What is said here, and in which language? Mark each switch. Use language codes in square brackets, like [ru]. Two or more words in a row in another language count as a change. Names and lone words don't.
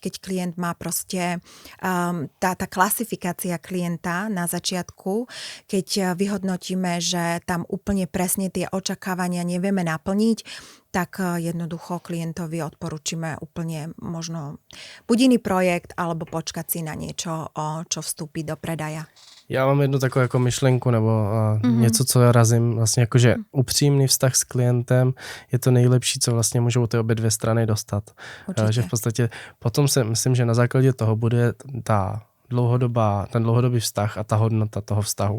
[sk] Keď klient má proste tá klasifikácia klienta na začiatku, keď vyhodnotíme, že tam úplne presne tie očakávania nevieme naplniť, tak jednoducho klientovi odporúčime úplne možno buď iný projekt, alebo počkať si na niečo, čo vstúpi do predaja. [cs] Já mám jednu takovou jako myšlenku nebo něco, co já razím, vlastně jakože upřímný vztah s klientem je to nejlepší, co vlastně můžou ty obě dvě strany dostat. Že v podstatě potom si myslím, že na základě toho bude ten dlouhodobý vztah a ta hodnota toho vztahu.